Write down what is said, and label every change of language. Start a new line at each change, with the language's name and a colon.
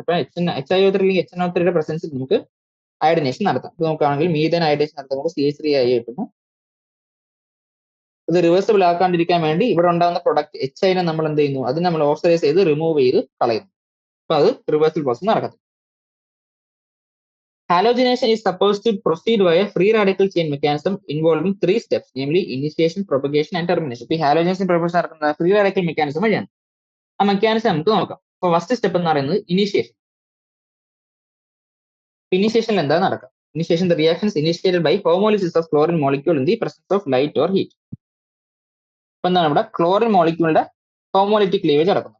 Malayalam: ഇപ്പൊ HiO3 അല്ലെങ്കിൽ HNO3 പ്രസൻസിൽ നമുക്ക് അയഡിനേഷൻ നടത്താം. ഇത് നോക്കുകയാണെങ്കിൽ മീഥേൻ അയഡിനേഷൻ നടത്തുമ്പോൾ CH3 കിട്ടുന്നു. ഇത് റിവേഴ്സിബിൾ ആക്കാണ്ടിരിക്കാൻ വേണ്ടി ഇവിടെ ഉണ്ടാകുന്ന പ്രൊഡക്റ്റ് HIനെ നമ്മൾ എന്ത് ചെയ്യുന്നു, അത് നമ്മൾ ഓക്സിഡൈസ് ചെയ്ത് റിമൂവ് ചെയ്ത് കളയുന്നു. അപ്പൊ അത് റിവേഴ്സിബിൾ പ്രോസസ് നടക്കത്തില്ല.
English: Halogenation is supposed to proceed via free radical chain mechanism involving 3 steps, namely initiation, propagation and termination.
Malayalam: ഈ ഹാലോജനേഷൻ പ്രോസസ് നടക്കുന്ന ഫ്രീ റാഡിക്കൽ മെക്കാനിസം വഴിയാണ്. ആ മെക്കാനിസം നമുക്ക് നോക്കാം. അപ്പൊ ഫസ്റ്റ് സ്റ്റെപ്പ് എന്ന് പറയുന്നത് ഇനിഷ്യേഷൻ. ഇനിഷ്യേഷനിൽ എന്താ നടക്കുക?
English: Initiation the reactions initiated by homolysis of chlorine molecule in the presence of light or heat.
Malayalam: അപ്പൊ എന്താണ് ഇവിടെ ക്ലോറിൻ മോളിക്യൂളിന്റെ ഹോമോലിറ്റിക് ക്ലീവേജ് നടക്കുന്നു.